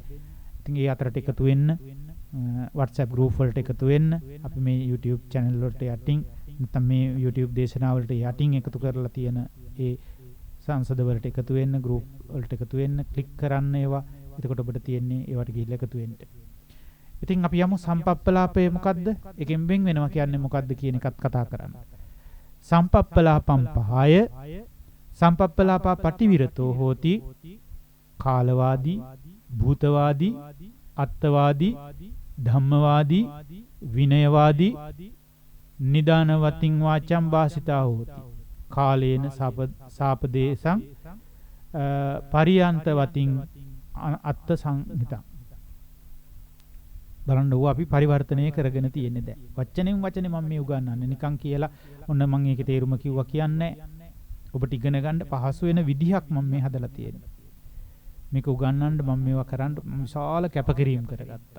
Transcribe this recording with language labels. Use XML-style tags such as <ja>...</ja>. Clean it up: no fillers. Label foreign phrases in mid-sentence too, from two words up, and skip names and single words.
<si>ඉතින් ඒ අතරට එකතු වෙන්න WhatsApp group වලට එකතු වෙන්න අපි මේ YouTube channel වලට යටින් නැත්නම් මේ YouTube දේශනාව වලට යටින් එකතු කරලා තියෙන ඒ සංසද වලට එකතු වෙන්න, ගෲප් වලට එකතු වෙන්න, ක්ලික් කරන්න ඒවා. එතකොට ඔබට තියෙන්නේ ඒවට ගිහිල්ලා එකතු වෙන්න. ඉතින් අපි යමු සම්පප්පලාපය මොකද්ද? එකෙන් වෙන් වෙනවා කියන්නේ මොකද්ද කියන එකත් කතා කරන්න.</si> <pi>සම්පප්පලාපම් පහය සම්පප්පලාපා පටිවිරතෝ හෝති කාලවාදී, භූතවාදී, අත්තවාදී, ධම්මවාදී, විනයවාදී, නිදානවතින් වාචම් වාසිතා හෝති. කාලේන සාපදේශං පරියන්තවතින් අත්ත සංහිතං.</pi> <si>බලන්න ඕවා අපි පරිවර්තනය කරගෙන තියෙන්නේ දැන්. වචනෙන් වචනේ මම මේ උගන්වන්නේ නිකන් කියලා ඔන්න මම ඒකේ තේරුම කිව්වා කියන්නේ ඔබට ඉගෙන ගන්න පහසු වෙන විදිහක් මම මේ හදලා තියෙන්නේ. මේක උගන්වන්න මම මේවා කරන්න විශාල කැපකිරීම කරගත්තා.</si>